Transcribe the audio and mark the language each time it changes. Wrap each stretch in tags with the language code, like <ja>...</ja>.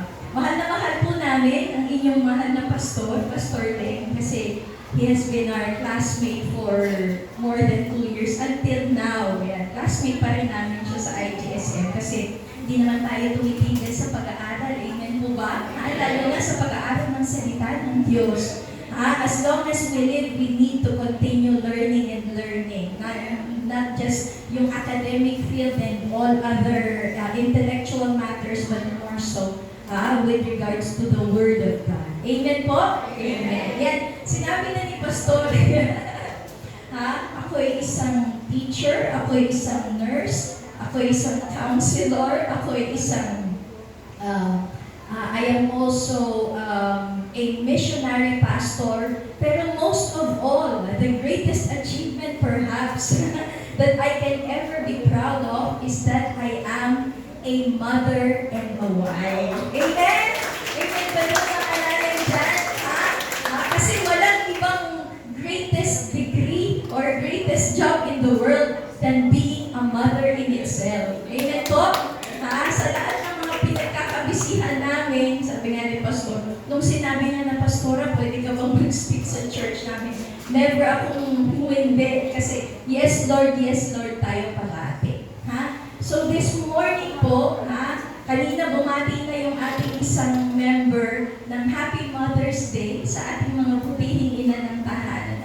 <tl>Mahal na mahal po namin ang inyong mahal na pastor, Pastor Teng, kasi</tl> <en>he has been our classmate for more than 2 years until now.</en> <tl>Ayan, classmate pa rin namin siya sa IGSM kasi hindi naman tayo tumitigil sa pag-aaral. Amen po ba? Lalo na sa pag-aaral ng salita ng Diyos.</tl> <en>As long as we live, we need to continue learning and learning. Not just yung academic field and all other intellectual matters, but more so with regards to the Word of God.</en> <tl>Amen po? Amen. Yan, sinabi na ni Pastor, ako ay isang</tl> <en>teacher, ako ay isang nurse, ako ay isang counselor, ako ay isang I am also a missionary pastor, pero most of all, the greatest achievement perhaps that I can ever be proud of is that I am a mother and a wife. Amen?</en> <tl>Amen ba doon ang alalan dyan? Kasi walang ibang</tl> <en>greatest degree or greatest job in the world than being a mother in itself.</en> <tl>Amen po? Sa lahat ng mga pinagkakabisihan namin, sabi nga ni Pastor, nung sinabi nga na Pastora, pwede ka bang mag-speak sa church namin? Never akong hindi kasi yes Lord tayo parati.</tl> <en>So this morning</en> <tl>po, kanina bumati na yung ating isang member ng Happy Mother's Day sa ating mga pupihing ina ng tahanan.</tl>